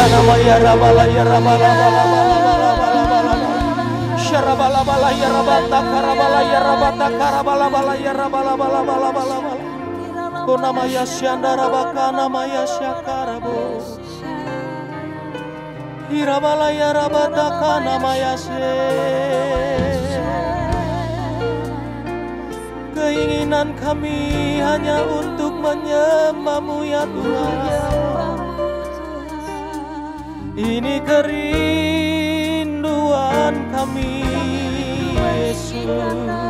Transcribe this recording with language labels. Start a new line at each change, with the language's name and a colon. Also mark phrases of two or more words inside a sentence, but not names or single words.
Indonesian: ya rabala ya rabala bala bala bala bala bala syarabala bala ya rabata karabala ya rabata karabala bala ya rabala bala bala bala bala konama ya syandara bakana maya syakarabo irabala ya rabata kana maya se. Keinginan kami hanya untuk menyembah-Mu ya Tuhan. Ini kerinduan kami Yesus.